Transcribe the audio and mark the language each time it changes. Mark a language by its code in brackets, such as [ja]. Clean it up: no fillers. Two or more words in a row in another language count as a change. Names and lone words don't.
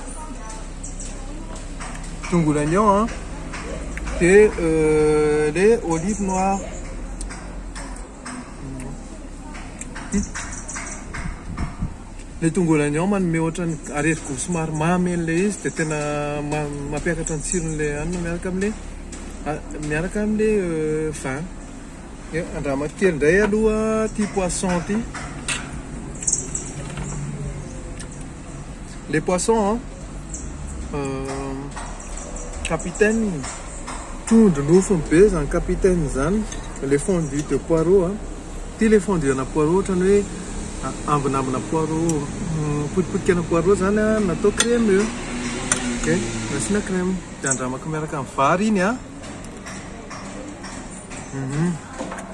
[mg] dia le [fr] olive noire [mg] le tongolo oignon manome ohatrany areti-goût somary mamy an'le izy dia tena mampiakatra ny tsiron'le anina miaraka amin'le vin. Andrama kely indray aloha ty poisson ty. [fr] Les poissons capitaine [mg] tondro nofony be zany capitaine zany [fr] le fondu de poireau [mg] ty le fondu ana poireau ohatrany hoe ambinambina poireau potipotikana poireau zany natao crémeux. Ok, nasiana crème dia andramako miaraka amin'ny vary iny